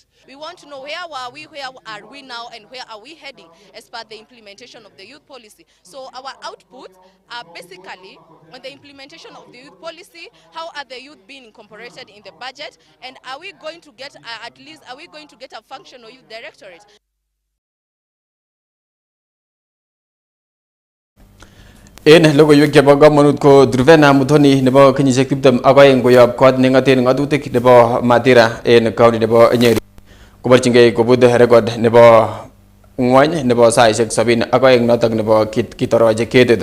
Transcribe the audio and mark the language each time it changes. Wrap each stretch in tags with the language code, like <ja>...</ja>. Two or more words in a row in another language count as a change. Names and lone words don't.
<en>We want to know where are we now, and where are we heading as per the implementation of the youth policy. So our outputs are basically on the implementation of the youth policy. How are the youth being incorporated in the budget, and are we going to get a functional youth directorate?</en> <sgc>En logoiwek chebo kamanut ko Druvena Muthoni nebo kenyisiek 22 koyob kot nengaten ngatutik nebo Mathira en county nebo Nyeri. Koborchingei kobut record nebo ngwony nebo saisiek 72 notok nebo kitoroche ketit.</sgc>